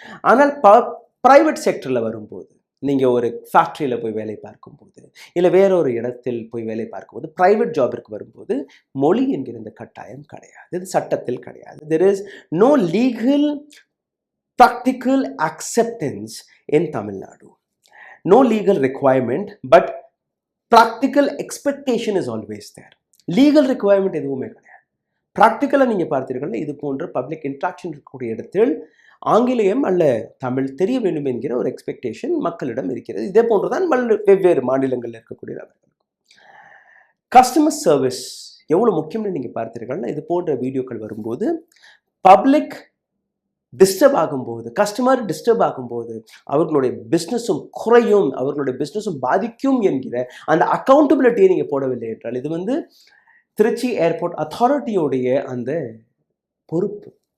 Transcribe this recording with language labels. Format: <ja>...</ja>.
<ta>ஆனால் ப்ரைவேட் செக்டரில் வரும்போது, நீங்கள் ஒரு ஃபேக்ட்ரியில் போய் வேலை பார்க்கும்போது, இல்லை வேறொரு இடத்தில் போய் வேலை பார்க்கும்போது, ப்ரைவேட் ஜாபிற்கு வரும்போது மொழி என்கிற இந்த கட்டாயம் கிடையாது. இது சட்டத்தில் கிடையாது.</ta> <en>There is no legal practical acceptance in Tamil Nadu. No legal requirement, but practical expectation is always there. Legal requirement</en> <ta>எதுவுமே கிடையாது. ப்ராக்டிக்கலாக நீங்கள் பார்த்தீர்கள்னா இது போன்ற பப்ளிக் இன்ட்ராக்ஷன் இருக்கக்கூடிய இடத்தில் ஆங்கிலேயம் அல்ல தமிழ் தெரிய வேண்டும் என்கிற ஒரு எக்ஸ்பெக்டேஷன் மக்களிடம் இருக்கிறது. இதே போன்றுதான் வெவ்வேறு மாநிலங்களில் இருக்கக்கூடிய நபர்கள். கஸ்டமர் சர்வீஸ் எவ்வளோ முக்கியம்னு நீங்கள் பார்த்தீர்கள்னா, இது போன்ற வீடியோக்கள் வரும்போது பப்ளிக் டிஸ்டர்ப் ஆகும்போது, கஸ்டமர் டிஸ்டர்ப் ஆகும்போது அவர்களுடைய பிஸ்னஸும் குறையும், அவர்களுடைய பிஸ்னஸும் பாதிக்கும் என்கிற அந்த அக்கௌண்டபிலிட்டியை நீங்கள் போடவில்லை என்றால், இது திருச்சி ஏர்போர்ட் அத்தாரிட்டியோடைய அந்த பொறுப்பு.</ta>